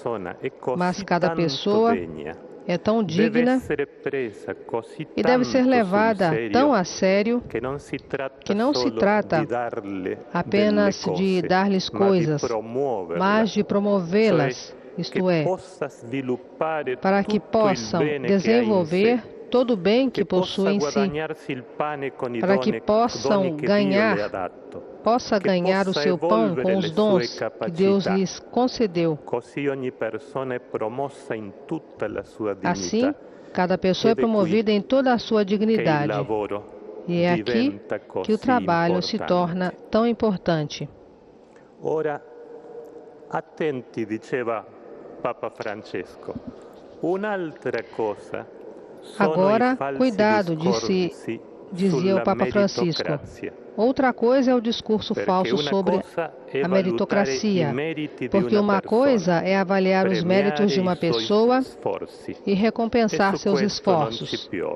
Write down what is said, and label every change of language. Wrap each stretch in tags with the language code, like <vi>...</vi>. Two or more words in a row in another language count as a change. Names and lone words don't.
<pt>Mas cada pessoa é tão digna e deve ser levada tão a sério que não se trata apenas de dar-lhes coisas, mas de promovê-las, isto é, para que possam desenvolver todo o bem que possuem em si, para que possam ganhar o seu pão com os dons que Deus lhes concedeu. Assim, cada pessoa é promovida em toda a sua dignidade. E é aqui que o trabalho se torna tão importante.</pt> <it>Ora, attenti, diceva Papa Francesco. Un'altra cosa.</it> <pt>Agora, cuidado, dizia o Papa Francisco. Outra coisa é o discurso falso sobre a meritocracia, porque uma coisa é avaliar os méritos de uma pessoa e recompensar seus esforços.</pt>